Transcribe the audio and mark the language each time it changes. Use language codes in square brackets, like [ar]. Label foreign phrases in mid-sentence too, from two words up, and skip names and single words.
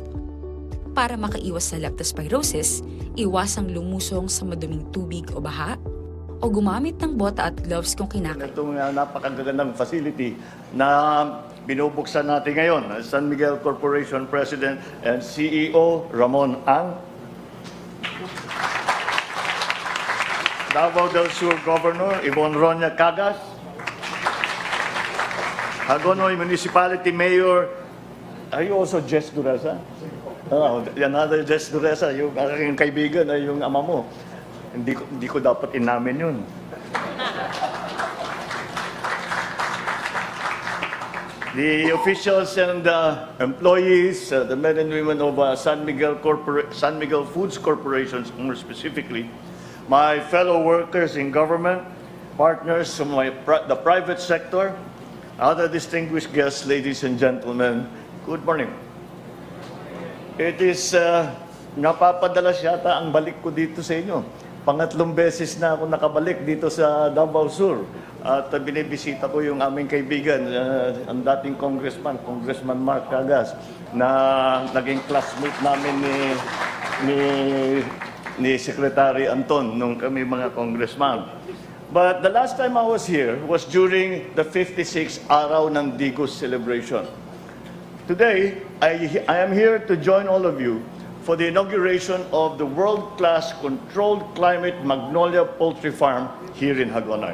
[tl] Para makaiwas sa leptospirosis, iwasang lumusong sa maduming tubig o baha o gumamit ng bota at gloves kung kinakailangan. Itong napakagandang facility na binubuksan natin ngayon, San Miguel Corporation [en] President and CEO [tl] Ramon Ang, Davao del Sur Governor Ibon Ronya Cagas, Hagonoy Municipality Mayor [en] Are you also [tl] Jess Dureza? Another Jess Dureza, yung aking kaibigan ay yung ama mo. Hindi ko dapat inamin yun. [en] The officials and employees, the men and women of San Miguel Foods Corporation, more specifically, my fellow workers in government, partners from the private sector, other distinguished guests, ladies and gentlemen, good morning. It is, [tl] napapadalas yata ang balik ko dito sa inyo. Pangatlong beses na ako nakabalik dito sa Davao Sur. At binibisita ko yung aming kaibigan, ang dating Congressman Mark Cagas, na naging classmate namin ni Secretary Anton nung kami mga congressman. [en] But the last time I was here was during the 56th Araw ng Digos celebration. Today, I am here to join all of you for the inauguration of the world-class controlled climate Magnolia Poultry Farm here in Hagonoy.